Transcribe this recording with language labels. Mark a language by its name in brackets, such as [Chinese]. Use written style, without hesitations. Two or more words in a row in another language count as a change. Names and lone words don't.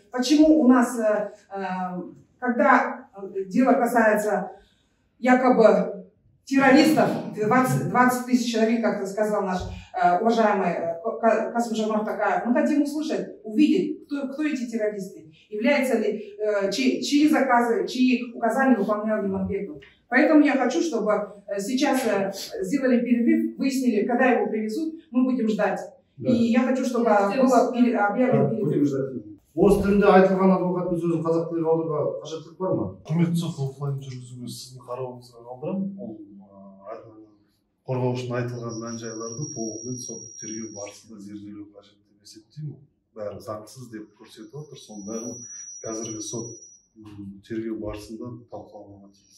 [Russian] Почему у нас, когда дело касается якобы террористов, 20 тысяч человек, как сказал наш уважаемый Касым-Жомарт Токаев, мы хотим услышать, увидеть, кто эти террористы, являются ли, чьи заказы, чьи указания выполнял Иманбеков. Поэтому я хочу, чтобы сейчас сделали перерыв, выяснили, когда его привезут, мы будем ждать. Да. И я хочу, чтобы было объявлено перерыв. [Kazakh] Орыс тілінде айтылған адвокаттың сөзін қазақ тіліне аударуға қажеттілік бар ма? Құрметті сот, офлайн жүргізуге сіздің қарауыңызға қалдырамын. Ол қорғаушының айтылған мән-жайларды толығымен сот тергеу барысында зерделеу қажет деп есептеймін. Бәрі заңсыз деп көрсетіп отыр. Соның бәрін қазіргі сот тергеу барысында талқылауға тиіс.